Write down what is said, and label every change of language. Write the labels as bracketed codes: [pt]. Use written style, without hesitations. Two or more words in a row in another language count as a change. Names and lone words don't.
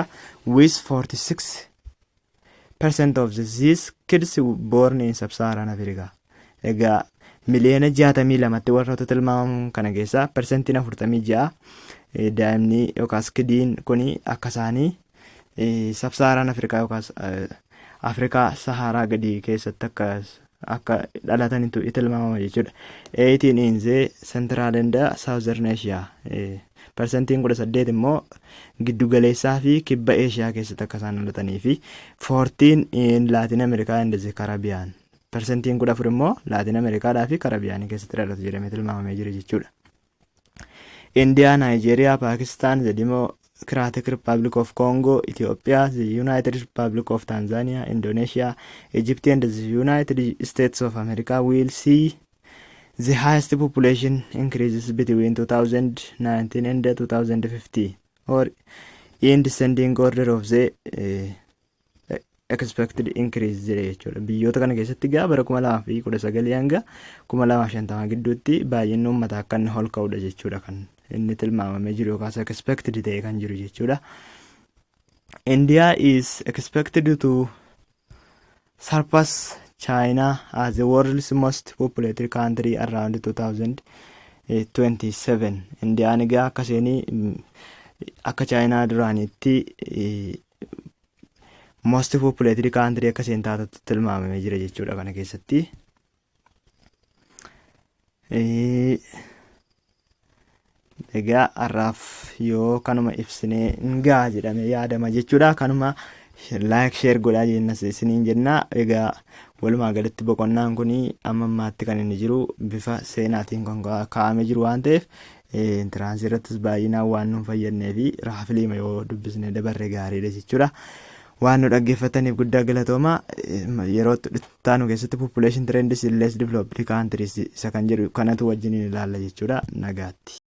[en] With 46% of these kids born in sub-Saharan Africa. [om] Egaa miliyoona 62tti warroota tilmaamamu kana keessaa persentiin 46 daa'imni yookaas kidiin kuni akka isaanii [en] sub-Saharan Africa [om] yookaas Afrikaa Saharaa gadi keessatti akka dhalatanitu tilmaamama jechuudha. [en] 18 in the Central and Southern Asia. [om] Persentiin 18 immoo giddu galeessaa fi kibba Eeshiyaa keessatti akka isaan dhalatanii fi 14 [en] in Latin America and the Caribbean. [om] Persentiin 14 immoo Latin Americaadhaa fi Karabiyaanii keessatti dhalatu jedhamee tilmaamamee jira jechuudha. [en] India, Nigeria, Pakistan, the Democratic Republic of Congo, Ethiopia, the United Republic of Tanzania, Indonesia, Egypt and the United States of America will see the highest population increases between 2019 and 2050 or in descending order of the expected increase jechuudha. [om] Biyyoota kana keessatti gaa bara 2019 hanga 2050 gidduutti baay'inni uummataa akka inni ol ka'udha jechuudha kan inni tilmaamamee jiru yookaas expected ta'ee kan jiru jechuudha. [en] India is expected to surpass China as the world's most populated country around 2027. [om] Indiyaan egaa akka China duraanitti [en] most populated country [om] akka isheen taatutti tilmaamamee jira jechuudha kana keessatti. Egaa har'aaf yoo kanuma ibsinee ngaa jedhame yaadama jechuudha. Kanuma [en] like share [om] godhaa jennas isiniin jenna. Egaa walumaa galatti boqonnaan kun amma ammaatti kan inni jiru bifa seenaatiin kan kaa'amee jiru waan ta'eef intiransii irrattis baay'inaan waan nu fayyadnee fi raafiliima yoo dubbisne dabarre gaariidha jechuudha. Waan nu dhaggeeffataniif guddaa galatooma. Yeroo taanu keessatti [en] population trends in less developed countries [om] isa kan jedhu kanatu wajjin ilaalla jechuudha. Nagaatti.